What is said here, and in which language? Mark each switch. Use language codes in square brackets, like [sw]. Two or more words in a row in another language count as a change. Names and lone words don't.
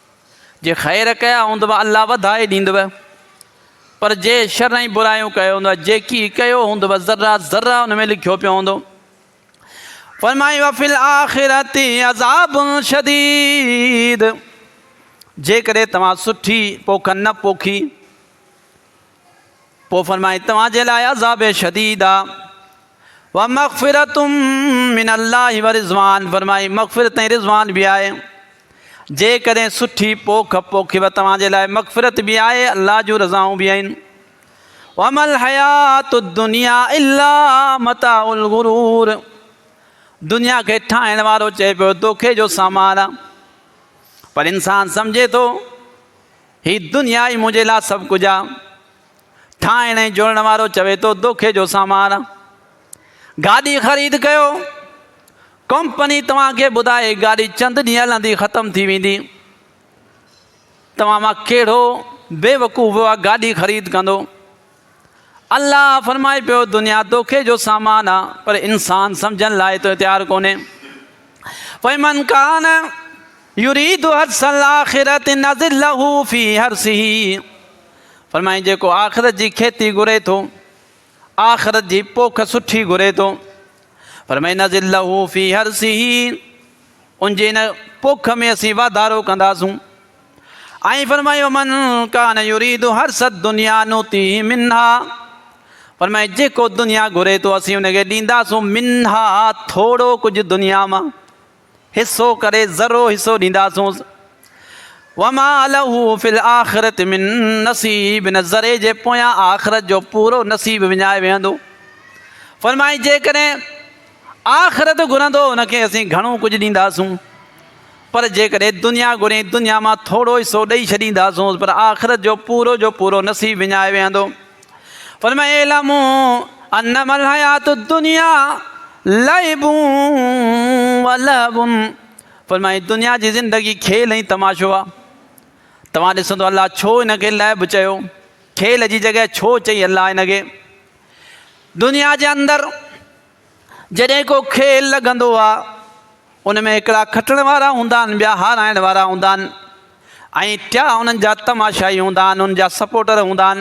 [sd] जे ख़ैर कया हूंदव अल्लाह वधाए ॾींदव, पर जे शरई बुरायूं कयो हूंदो जेकी कयो हूंदव ज़र्रा ज़र्रा हुन में लिखियो पियो हूंदो। फरमाई [ar] وفي الآخرة عذاب شديد, [sd] जेकॾहिं तव्हां सुठी पोख न पोखी पोइ फरमाई तव्हांजे लाइ अज़ाब शदीद आहे। [ar] ومغفرة من الله ورضوان, [sd] फरमाई मग़फ़िरत ऐं रिज़वान बि आहे। जेकॾहिं सुठी पोख पोखिव तव्हांजे लाइ मग़फ़िरत बि आहे, अलाह जूं रज़ाऊं बि आहिनि। [ar] وما الحياة الدنيا إلا متاع الغرور, [sd] दुनिया खे ठाहिण वारो चए पियो धोखे जो सामान आहे, पर इंसानु सम्झे थो ही दुनिया ई मुंहिंजे लाइ सभु कुझु आहे। ठाहिण ऐं जोड़ण वारो चवे थो धोखे जो सामान आहे। गाॾी ख़रीद कयो, कंपनी तव्हांखे ॿुधाए गाॾी चंद ॾींहं हलंदी ख़तमु थी वेंदी, तव्हां मां कहिड़ो बेवकूफ़ आहे गाॾी ख़रीद कंदो। अल्लाह फरमाए पियो दुनिया धोखे जो सामान आहे, पर इंसानु सम्झण लाइ तो तयारु कोन्हे। [ar] فمن كان يريد حرث الآخرة نزد له في حرثه, [sd] फरमाई जेको आख़िरत जी खेती घुरे थो, आख़िरत जी पोख सुठी घुरे थो, फरमाई [ar] نزد له في حرثه, [sd] उनजे इन पोख में असीं वाधारो कंदासूं। ऐं फरमायो [ar] من كان يريد حرث الدنيا نؤته منها, [sd] फरमाई जेको दुनिया घुरे थो असीं उनखे ॾींदासूं मिन्हा, थोरो कुझु दुनिया मां हिसो करे ज़रो हिसो ॾींदासूं। [ar] وما له في الآخرة من نصيب, [sd] न ज़रे जे पोयां आख़िरत जो पूरो नसीब विञाए वेहंदो। फरमाई जेकॾहिं आख़िरत घुरंदो हुनखे असीं घणो कुझु ॾींदासूं, पर जेकॾहिं दुनिया घुरे दुनिया मां थोरो हिसो ॾेई छॾींदासूं, पर आख़िरत जो पूरो नसीब विञाए वेहंदो। [ar] فرمائي اعلموا أنما الحياة الدنيا لعب ولهو, [sd] फरमाए दुनिया जी ज़िंदगी खेल ऐं तमाशो आहे। तव्हां ॾिसंदो अलाह छो हिनखे लहब चयो, खेल जी जॻह छो चई अलाह हिनखे। दुनिया जे अंदरि जॾहिं को खेल लॻंदो आहे उन में हिकिड़ा खटण वारा हूंदा आहिनि, ॿिया हाराइण वारा हूंदा आहिनि, ऐं टिया उन्हनि जा तमाशाई हूंदा आहिनि, उन्हनि जा सपोर्टर हूंदा आहिनि।